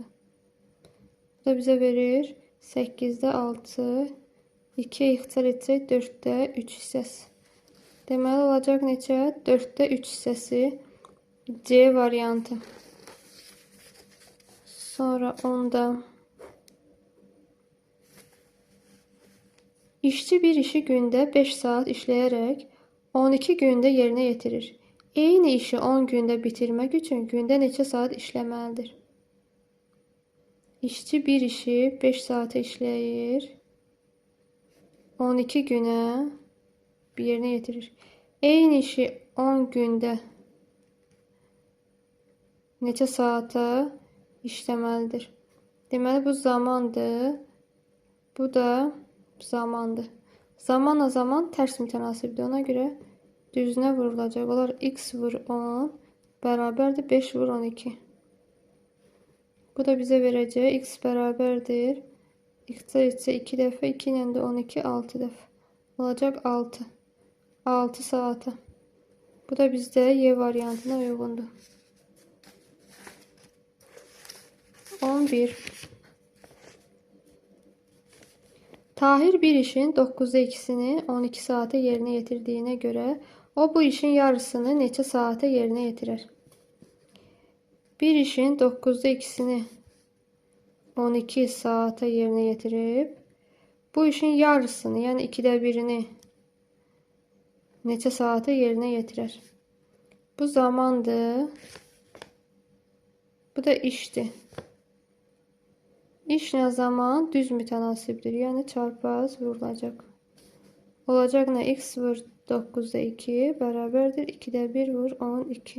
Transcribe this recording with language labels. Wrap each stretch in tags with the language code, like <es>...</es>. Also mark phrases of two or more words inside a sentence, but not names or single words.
<tr>Bu da bize verir 8'de 6 2'ye</tr> <az>ixtisar etsək 4'də 3 hissəsi. Deməli olacaq neçə? 4'də 3 hissəsi C variantı.</az> <tr>Sonra 10'da işçi bir işi günde 5 saat işleyerek 12 günde yerine getirir. Eyni işi 10 günde bitirmek için günde</tr> <az>neçə saat işləməlidir? İşçi bir işi 5 saate işləyir.</az> <tr>12 güne bir yerine getirir. Eyni işi 10 günde</tr> <az>neçə saata işləməlidir? Deməli bu zamandır. Bu da zamandır.</az> <tr>Zamanla zaman ters mütenasibdir. Ona göre düzüne vurulacak. Olar x vur 10 beraberdir 5 vur 12. Bu da bize vereceği x beraberdir.</tr> <az>İxtisar etse 2 dəfə 2 ilə də 12 6 dəfə. Olacaq 6. 6 saata. Bu da bizdə Y variantına uyğundur. 11.</az> <tr>Tahir bir işin 9'da 2'sini 12 saate yerine getirdiğine göre o bu işin yarısını neçə saate yerine getirir? Bir işin 9'da 2'sini 12 saate yerine getirip bu işin yarısını yani 2'də 1'ini neçə saate yerine getirir?</tr> <az>Bu zamandır. Bu da işdir. İşlə zaman düz mütənasibdir. Yəni çarpaz vurulacaq. Olacaq nə? X vur 9'da 2 bərabərdir. 2'də 1 vur 12.</az>